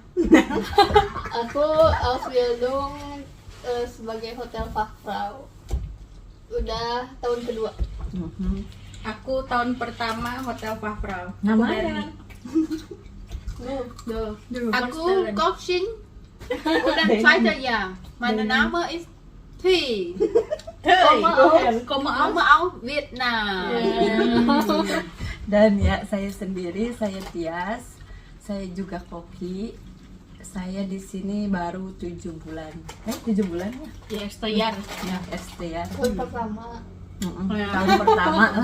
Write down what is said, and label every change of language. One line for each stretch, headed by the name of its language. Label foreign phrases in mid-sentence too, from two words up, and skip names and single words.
Indonesian: Aku Ausbildung sebagai Hotel Fachfrau. Udah tahun kedua. Aku tahun pertama Hotel Fachfrau. Namanya? Aku coaching udah
German: zweite Jahr. Meine Name ist Thi. Komme aus Vietnam.
Indonesian: Dan ya, saya sendiri, saya Tias, saya juga koki. Saya di sini baru 7 bulan. 7 bulan ya? Ya, setayar. Ya, ST ya. Tahun pertama. Tahun pertama lah.